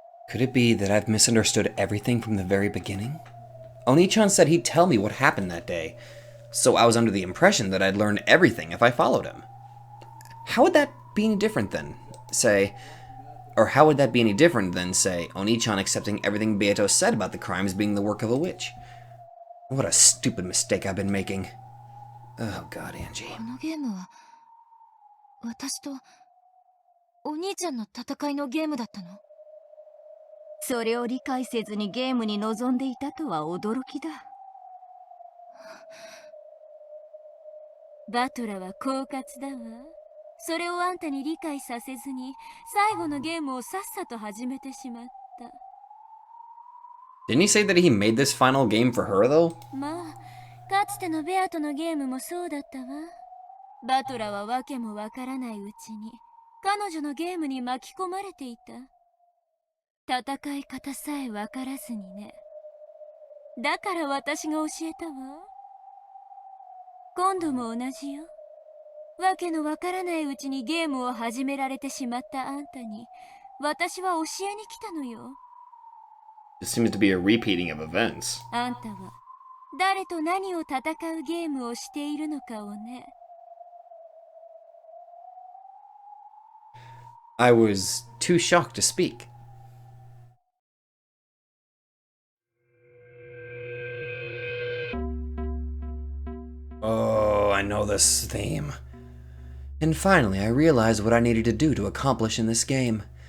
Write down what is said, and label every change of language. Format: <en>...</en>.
<en>Could it be that I've misunderstood everything from the very beginning? Oni-chan said he'd tell me what happened that day, so I was under the impression that I'd learn everything if I followed him. How would that be any different than, say, Oni-chan accepting everything Beato said about the crimes being the work of a witch? What a stupid mistake I've been making. Oh god, Angie.</en> <ja>このゲームは私とお兄ちゃんの戦いのゲームだったの？それを理解せずにゲームに臨んでいたとは驚きだ。バトラは狡猾だわ。それをあんたに理解させずに最後のゲームをさっさと始めてしまった。</ja> <en>Didn't he say that he made this final game for her, though?</en> <ja>まあかつてのベアとのゲームもそうだったわ。バトラはわけもわからないうちに彼女のゲームに巻き込まれていた。戦い方さえわからずにね。だから私が教えたわ。今度も同じよ。わけのわからないうちにゲームを始められてしまったあんたに私は教えに来たのよ。</ja> <en>This seems to be a repeating of events.</en> <ja>あんたは誰と何を戦うゲームをしているのかをね。</ja> <en>I was too shocked to speak. Oh, I know this theme. And finally, I realized what I needed to do to accomplish in this game.</en>